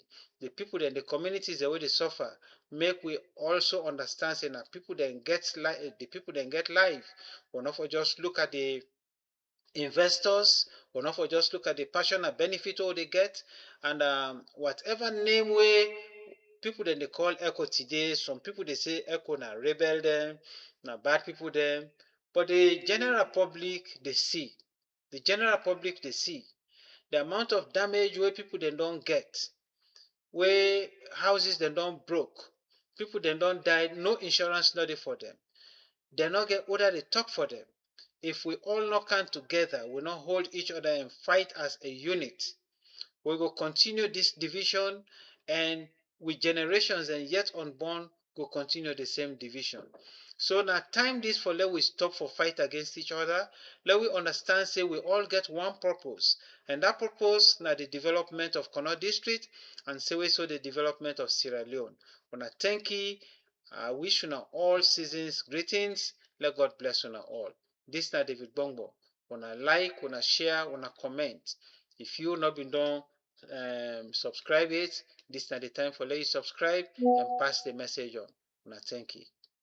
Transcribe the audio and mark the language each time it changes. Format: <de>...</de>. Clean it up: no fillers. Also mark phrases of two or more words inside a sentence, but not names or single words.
<kri>The people in the communities the way they suffer, make we also understand say that people then get the people then get life. We're not for just look at the investors, we're not for just look at the passion and benefit all they get, and whatever name way people then they call Echo today. Some people they say Echo na rebel them, na bad people them, but the general public they see the general public dey see, the amount of damage wey people dem don get, wey houses dem don broke, people dem don die, no insurance no dey for them. Dem no get who dat dey talk for them. If we all no come together, we no hold each other and fight as a unit, we go continue this division, and with generations and yet unborn go continue the same division. So na time this for let we stop for fight against each other. Let we understand say we all get one purpose, and that purpose na the development of Kono district, and say we so the development of Sierra Leone. Una thank you. I wish una all seasons greetings. Let God bless una all. This na David Bongo. Una like, una share, una comment. If you not been done subscribe it, this is not the time for let you subscribe and pass the message on. Una thank you.</kri>